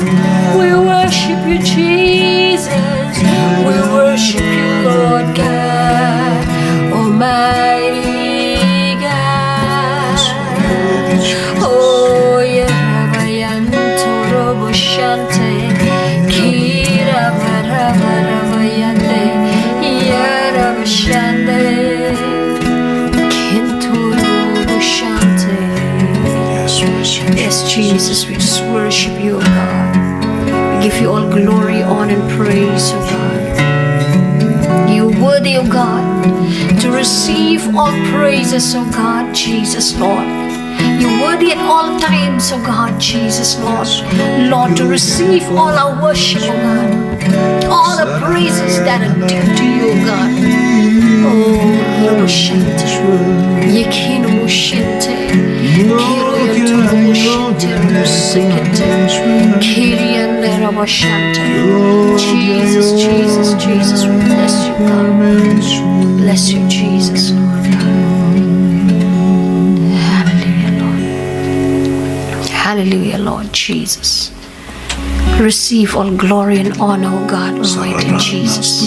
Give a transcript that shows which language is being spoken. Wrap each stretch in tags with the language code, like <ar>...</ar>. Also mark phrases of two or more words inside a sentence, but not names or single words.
<en>We worship you, Jesus. We worship you, Lord God, Almighty God. Oh, Yarabayanto Robo Shante, Kira Barabayande, Yarabashande, Kinto Shante. Yes, Jesus, we just worship you, O God. We give you all glory, honor, and praise, O God. You're worthy, O God, to receive all praises, O God, Jesus, Lord. You're worthy at all times, O God, Jesus, Lord. Lord, to receive all our worship, O God. All the praises that are due to you, O God. Oh, Roboshante, Yekino Moshente, Kiro Yoto Moshente, Robosekete, Kiriande Roboshante. Jesus, Jesus, Jesus, we bless you, God. Bless you, Jesus, Lord God. Hallelujah, Lord. Hallelujah, Lord Jesus. Receive all glory and honor, O God, Almighty Jesus.</en>